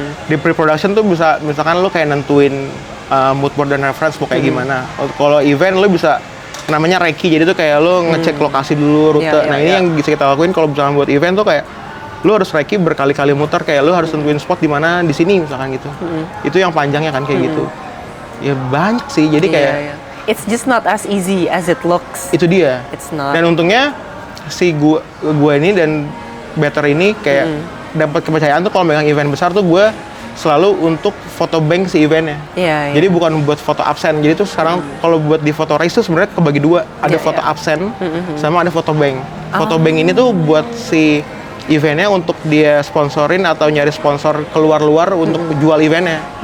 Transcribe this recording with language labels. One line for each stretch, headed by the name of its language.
Indonesian: Di pre-production tuh bisa misalkan lo kayak nentuin mood board dan reference mau kayak gimana. Kalau event lo bisa namanya recce, jadi tuh kayak lo ngecek lokasi dulu, rute. Nah ini yang bisa kita lakuin kalau misalkan buat event tuh kayak lo harus recce berkali-kali muter, kayak lo harus tentuin spot di mana di sini misalkan gitu. Itu yang panjangnya kan kayak gitu. Ya banyak sih, jadi kayak
English: It's just not as easy as it looks.
Indonesian: itu dia.
English: It's not.
Indonesian: Dan untungnya si gue ini dan Better ini kayak dapat kepercayaan tuh kalau megang event besar tuh gue selalu untuk foto bank si eventnya. Iya. Jadi bukan buat foto absen. Jadi tuh sekarang kalau buat di foto race tuh sebenarnya kebagi 2. Ada foto absen sama ada foto bank. Foto bank ini tuh buat si eventnya untuk dia sponsorin atau nyari sponsor keluar-luar untuk jual eventnya.